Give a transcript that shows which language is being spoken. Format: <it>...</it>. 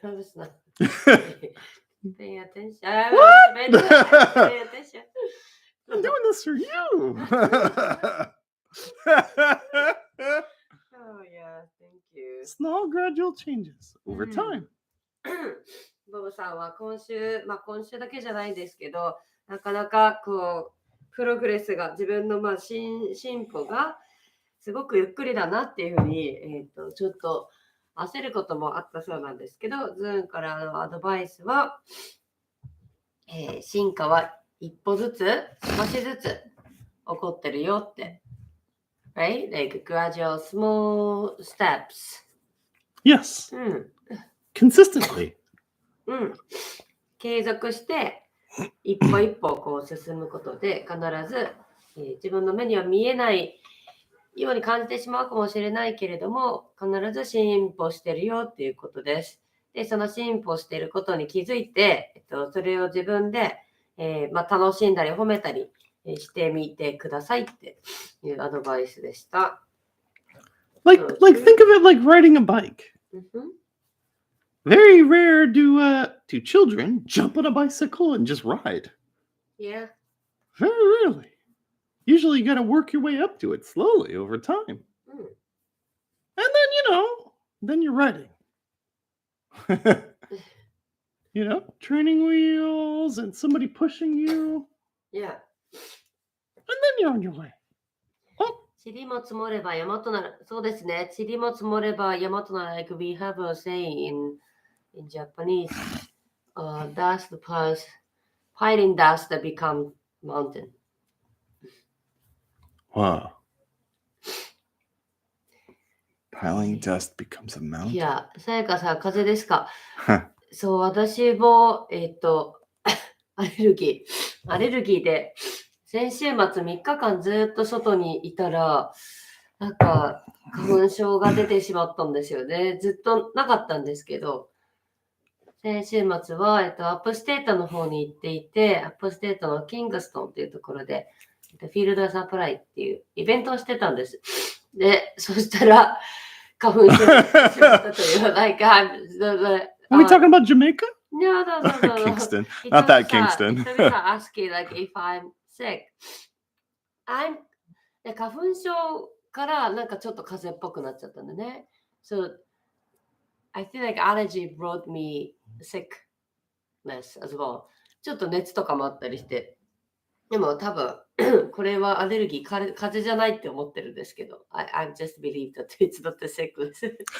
<en>I was not paying attention. What? Paying attention. I'm doing this for you. Oh, yeah, thank you. Small, gradual changes over time.</en> <ja>ボブさんは今週だけじゃないんですけど、なかなかこうプログレスが自分の進歩がすごくゆっくりだなっていうふうに、ちょっと焦ることもあったそうなんですけど、ズーンからのアドバイスは、進化は一歩ずつ少しずつ起こってるよって。</ja> <en>Right? Like gradual small steps. Yes. Consistently.</en> <ja>継続して一歩一歩こう進むことで必ず、自分の目には見えないように感じてしまうかもしれないけれども必ず進歩してるよっていうことです。で、その進歩していることに気づいて、それを自分で、楽しんだり褒めたりしてみてくださいっていうアドバイスでした。</ja> <en>Like think of it like riding a bike. Very rare do children jump on a bicycle and just ride. Yeah. Very rarely. Usually you got to work your way up to it slowly over time. And then, then you're writing. Training wheels and somebody pushing you. Yeah. And then you're on your way.</en> <ja>塵も積もれば山となる。そうですね。塵も積もれば山となる。</ja> <en>Like we have a saying in Japanese, dust plus piling dust that become mountain. Wow. Piling dust becomes a mountain.</en> <ja>いや、さやかさん、風邪ですか？そう、私も、アレルギーで、先週末3日間ずっと外にいたら、なんか花粉症が出てしまったんですよね。ずっとなかったんですけど、先週末は、アップステートの方に行っていて、アップステートのキングストンっていうところで、フィールドサプライっていうイベントをしてたんです。で、そしたら、花粉症になってしまったという、like,</ja> <en>Are we talking about Jamaica? No. Kingston. Not that Kingston.</en> <ja>人々が</ja> <en>asking, like, if I'm sick.</en> <ja>花粉症からなんかちょっと風邪っぽくなっちゃったんだね。</ja> <en>So, I feel like allergy brought me sickness as well.</en> <ja>ちょっと熱とかもあったりして。でも多分、これはアレルギー、風邪じゃないって思ってるんですけど。</ja> <en>I just believe that it's not a sickness.</en>